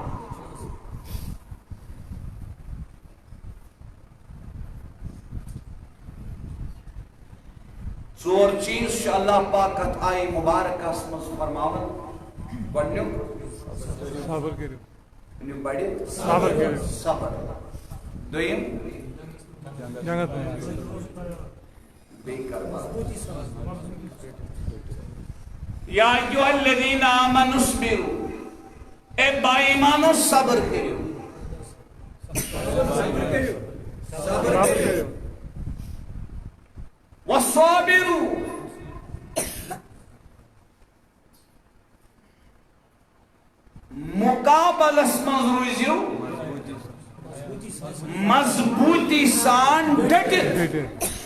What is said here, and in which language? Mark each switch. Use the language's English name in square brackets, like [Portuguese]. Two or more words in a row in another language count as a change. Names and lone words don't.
[Kashmiri] ژور چیز چھُ اللہ پاک اتھ آیہِ مبارکس منٛز فرماوان. گۄڈنیُک صبر کٔرِو. ؤنِو بڑِ صبر کٔرِو. صبر. دوٚیِم جنگت منٛز. بیٚیہِ کر بات. [Arabic] یا ایھا الذین آمنوا اصبروا. [Kashmiri] اے با ایمانو صبر کٔرِو. صبر کٔرِو. وصابروا. مقابلس منٛز روٗزِو مضبوٗطی سان ڈٔٹِتھ.